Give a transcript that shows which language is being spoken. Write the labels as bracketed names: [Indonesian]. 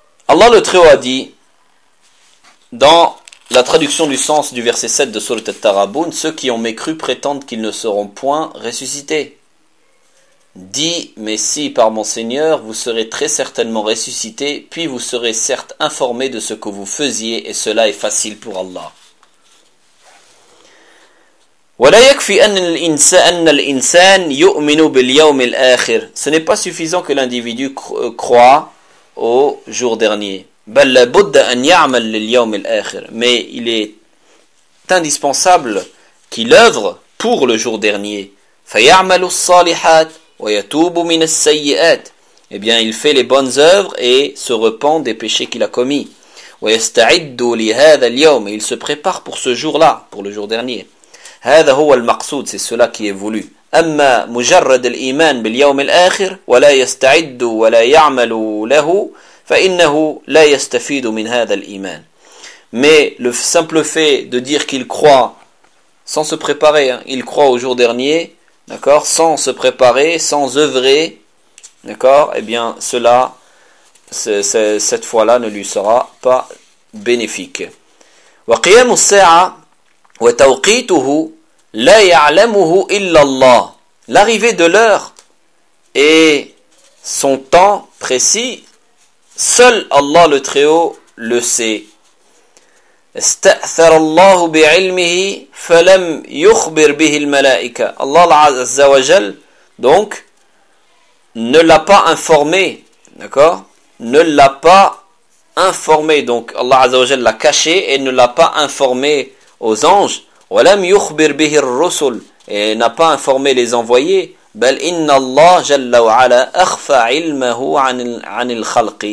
[French] Allah le Très-Haut a dit dans La traduction du sens du verset 7 de Sourate At-Taghabun, ceux qui ont mécru prétendent qu'ils ne seront point ressuscités. Dis, mais si par mon Seigneur, vous serez très certainement ressuscités, puis vous serez certes informés de ce que vous faisiez, et cela est facile pour Allah. [Arabic] ولا يكفي أن الإنسان يؤمن باليوم الآخر. [French] Ce n'est pas suffisant que l'individu croit au jour dernier. [Arabic] بل لابد أن يعمل لليوم الآخر. [French] Mais il est indispensable qu'il œuvre pour le jour dernier. [Arabic] فيعمل الصالحات ويتوب من السيئات. [French] Eh bien, il fait les bonnes œuvres et se repent des péchés qu'il a commis. [Arabic] ويستعد لهذا اليوم. [French] Il se prépare pour ce jour-là, pour le jour dernier. [Arabic] هذا هو المقصود, [French] c'est cela qui est voulu. [Arabic] أما مجرد الإيمان باليوم الآخر ولا يستعد ولا يعمل له فإنه لا يستفيد من هذا الإيمان. [French] Mais le simple fait de dire qu'il croit sans se préparer, hein, il croit au jour dernier, d'accord, sans se préparer, sans œuvrer, d'accord, eh bien cela, cette fois-là ne lui sera pas bénéfique. [Arabic] وقيام الساعة وتوقيته لا يعلمه إلا الله. [French] L'arrivée de l'heure et son temps précis, seul Allah le Très-Haut le sait. [Arabic] استأثر الله بعلمه فلم يخبر به الملائكة. [French] Allah عز وجل donc ne l'a pas informé, d'accord, ne l'a pas informé, donc Allah عز وجل l'a caché et ne l'a pas informé aux anges. [Arabic] ولم يخبر به الرسل, [French] et n'a pas informé les envoyés. [Arabic] بل إن الله جل وعلا أخفى علمه عن الخلق.